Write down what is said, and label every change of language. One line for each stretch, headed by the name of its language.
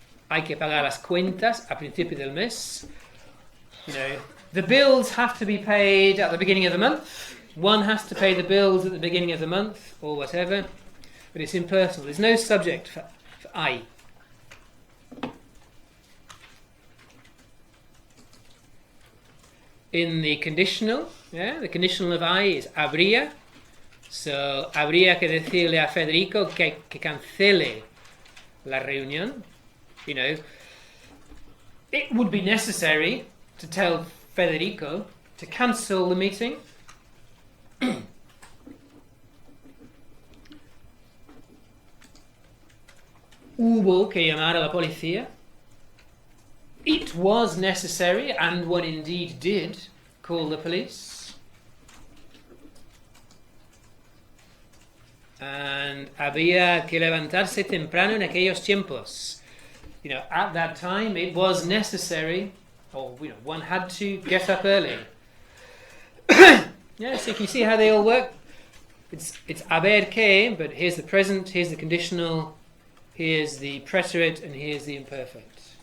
Spanish: Hay que pagar las cuentas a principio del mes.
English: You know, the bills have to be paid at the beginning of the month. One has to pay the bills at the beginning of the month, or whatever. But it's impersonal. There's no subject for hay. In the conditional, the conditional of hay is habría.
Spanish: So, habría que decirle a Federico que cancele la reunión.
English: You know, it would be necessary to tell Federico to cancel the meeting.
Spanish: Hubo que llamar a la policía.
English: It was necessary, and one indeed did, call the police.
Spanish: And había que levantarse temprano en aquellos tiempos.
English: You know, at that time it was necessary, or one had to get up early. Yeah, so you can see how they all work. It's haber que, but here's the present, here's the conditional, here's the preterite, and here's the imperfect.